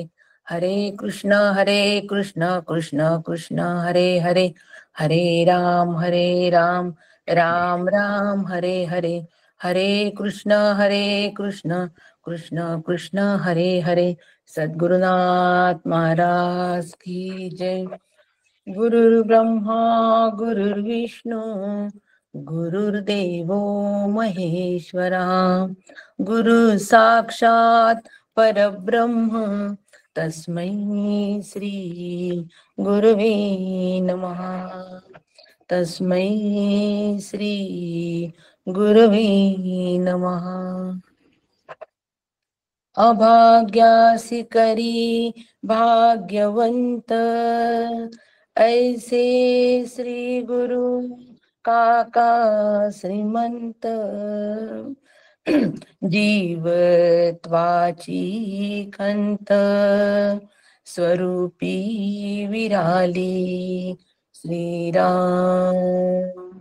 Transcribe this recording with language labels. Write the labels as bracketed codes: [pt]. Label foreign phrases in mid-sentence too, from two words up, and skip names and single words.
[sa] हरे कृष्ण कृष्ण कृष्ण हरे हरे, हरे राम राम राम हरे हरे, हरे कृष्ण कृष्ण कृष्ण हरे हरे. [hi] सद्गुरुनाथ महाराज की जय. [sa] गुरुर् ब्रह्मा गुरुर्विष्णू गुरुर्देवो महेश्वरा, गुरु साक्षात परब्रह्म तस्मै श्री गुरुवे नमः, तस्मै श्री गुरुवे नमः. [mr] अभाग्यासी करी भाग्यवंत, ऐसे श्री गुरु काका श्रीमंत. जीवत्वाची खंत स्वरूपी विराली श्रीराम.